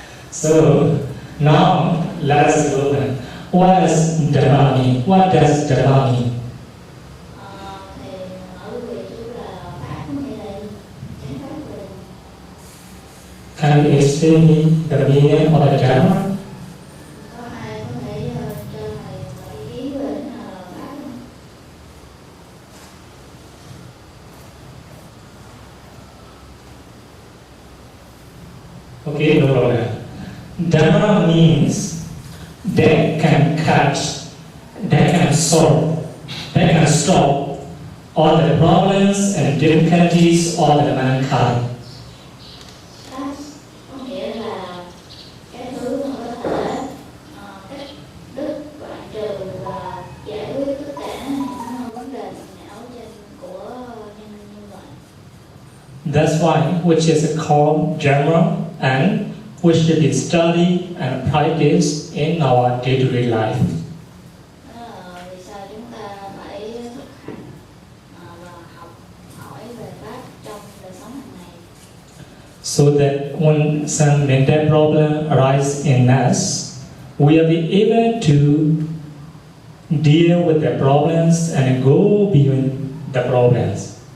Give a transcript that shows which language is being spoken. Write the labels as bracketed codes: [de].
[en] So now let us go. What does Dharma mean? What does Dharma mean? [vi] Thì ở quý vị chú là pháp có nghĩa là gì? Chánh pháp là gì? [en] Can you explain me the meaning of the Dharma? [vi] Có ai có thể cho thầy ý kiến về pháp không? [en] Okay, no problem. Dharma means that can catch, that can solve, that can stop all the problems and difficulties of the mankind. [vi] Pháp có nghĩa là cái thứ mà có thể cắt đứt, đoạn trừ và giải quyết tất cả những vấn đề phiền não của nhân loại. [en] That's why which is called Dharma and which should be studied and practiced in our day-to-day life. [vi] Vì sao chúng ta phải thực hành và học hỏi về pháp trong đời sống hàng ngày? [en] So that when some mental problem arises in us, we will be able to deal with the problems and go beyond the problems.